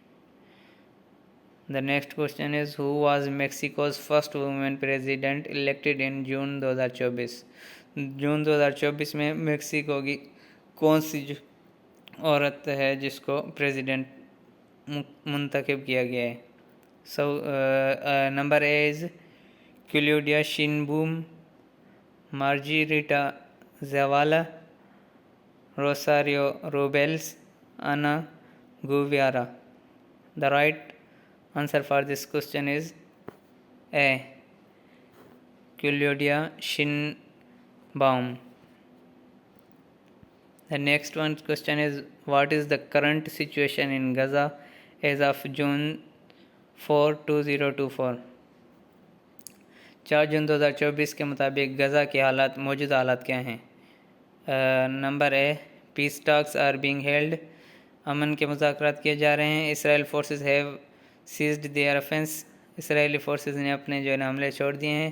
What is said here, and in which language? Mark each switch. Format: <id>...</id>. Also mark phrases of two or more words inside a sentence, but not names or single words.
<en>The next question is who was Mexico's first women president elected in June 2024.</en> <ur>جون 2024 میں میکسیکو کی کون سی عورت ہے جس کو پریزیڈنٹ منتخب کیا گیا ہے?</ur> <en>Number A is क्लूडिया शिनबूम, मार्जिरिटा ज़ावाला, रोसारियो रोबेल्स, आना गुवियारा। The right answer for this question is A. Claudia Sheinbaum. The next one question is what is the current situation in Gaza as of June 4, 2024?</en> <ur>4 جون 2024 کے مطابق غزہ کے حالات، موجودہ حالات کیا ہیں?</ur> <en>Number A, peace talks are being held,</en> <ur>امن کے مذاکرات کیے جا رہے ہیں.</ur> <en>Israel forces have ceased their offense,</en> <ur>اسرائیلی فورسز نے اپنے جو ہے حملے چھوڑ دیے ہیں.</ur>